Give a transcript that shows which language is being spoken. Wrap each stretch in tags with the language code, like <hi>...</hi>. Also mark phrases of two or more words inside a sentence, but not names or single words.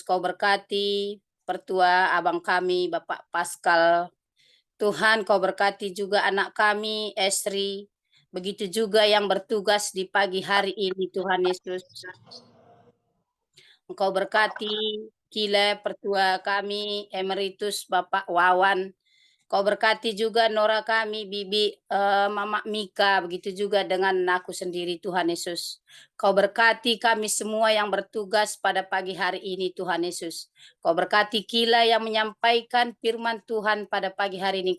<id>Kau berkati pertua abang kami Bapak Pascal. Tuhan kau berkati juga anak kami Esri. Begitu juga yang bertugas di pagi hari ini Tuhan Yesus. Engkau berkati Kile pertua kami Emeritus Bapak Wawan. Kau berkati juga Nora kami, Bibi Mama Mika, begitu juga dengan aku sendiri Tuhan Yesus. Kau berkati kami semua yang bertugas pada pagi hari ini Tuhan Yesus. Kau berkati Kila yang menyampaikan firman Tuhan pada pagi hari ini.</id>